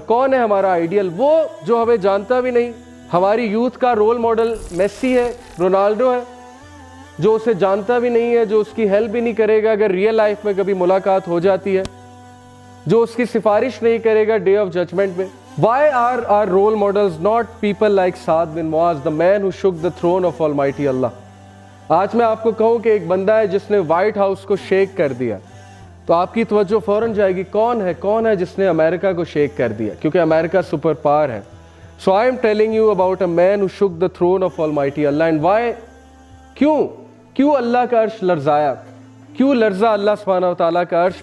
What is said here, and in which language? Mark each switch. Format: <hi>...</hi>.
<hi>कौन है हमारा आइडियल? वो जो हमें जानता भी नहीं। हमारी यूथ का रोल मॉडल मेसी है, रोनाल्डो है, जो उसे जानता भी नहीं है, जो उसकी हेल्प भी नहीं करेगा अगर रियल लाइफ में कभी मुलाकात हो जाती है, जो उसकी सिफारिश नहीं करेगा डे ऑफ जजमेंट में।</hi> <en>Why are our role models not people like Saad bin Muaz, the man who shook the throne of Almighty Allah?</en> <hi>आज मैं आपको कहूँ कि एक बंदा है जिसने व्हाइट हाउस को शेक कर दिया, तो आपकी तवज्जो फौरन जाएगी कौन है जिसने अमेरिका को शेक कर दिया, क्योंकि अमेरिका सुपर पावर है।</hi> <en>So I am telling you about a man who shook the throne of almighty Allah. And why,</en> <hi>क्यों अल्लाह का अर्श लर्जाया, क्यों लर्जा अल्लाह सुब्हानहु व तआला का अर्श?</hi>